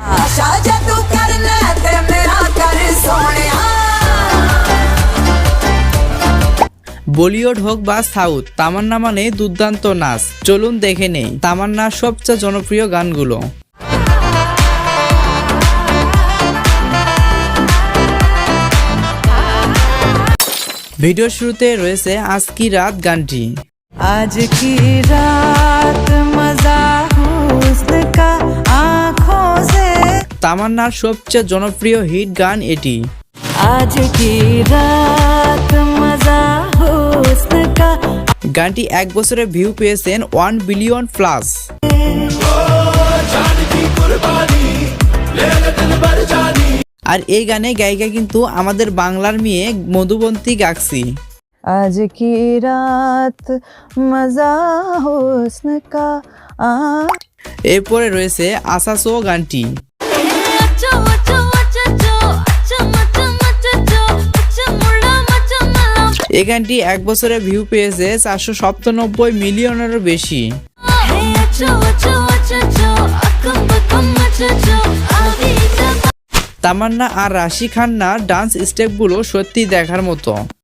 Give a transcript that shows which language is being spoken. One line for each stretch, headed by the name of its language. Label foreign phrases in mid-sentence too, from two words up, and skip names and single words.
Bangla: বলিউড হোক বা সাউথ, তামান্না মানে দুর্দান্ত নাচ। চলুন দেখে নেই তামান্নার সবচেয়ে জনপ্রিয় গানগুলো। ভিডিও শুরুতে রয়েছে আজ কি রাত গানটি।
Hindi: आज की रात मजा हुस्न का आँखों से।
Bangla: তামান্নার সবচেয়ে জনপ্রিয় হিট গান এটি।
Hindi: आज की रात मजा हुस्न का।
Bangla: গানটি 1 বছরে ভিউ পেয়েছেন 1 বিলিয়ন প্লাস। আর এই গানে গায়িকা কিন্তু আমাদের বাংলার মেয়ে মধুবন্তী গাক্সি।
Hindi: आज की रात मजा हुस्न का।
Bangla: এরপরে রয়েছে আসাসো গানটি। এই গানটি 1 বছরে ভিউ পেয়েছে 497 মিলিয়নেরও বেশি। তামান্না আর রাশি খান্নার ডান্স স্টেপগুলো সত্যি দেখার মতো।